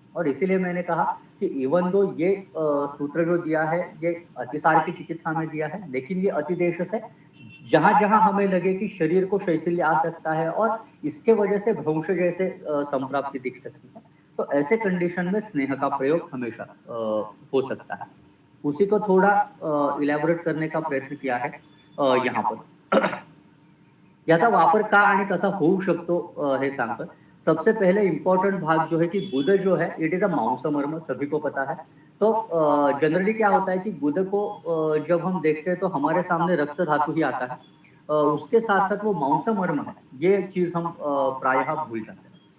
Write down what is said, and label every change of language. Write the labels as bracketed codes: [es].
[hi] और इसीलिए मैंने कहा कि [en] even दो [hi] ये सूत्र जो दिया है ये अतिसार की चिकित्सा में दिया है, लेकिन ये अतिदेश से जहां जहां हमें लगे कि शरीर को शैथिल्य आ सकता है और इसके वजह से भ्रंश जैसे संप्राप्ति दिख सकती है, तो ऐसे कंडीशन में स्नेह का प्रयोग हमेशा हो सकता है। उसी को थोड़ा इलॅबोरेट करने का प्रयत्न किया है यहाँ पर। [mr] याचा वापर का आणि कसा होऊ शकतो हे सांगतो। [hi] सबसे पहले इम्पोर्टेंट भाग जो है कि गुद जो है [en] it is a [hi] मांसमर्म, सभी को पता है। तो जनरली क्या होता है कि गुद को जब हम देखते हैं तो हमारे सामने रक्त धातु ही आता है, उसके साथ साथ वो मांसमर्म है, ये चीज हम प्रायः भूल जाते हैं।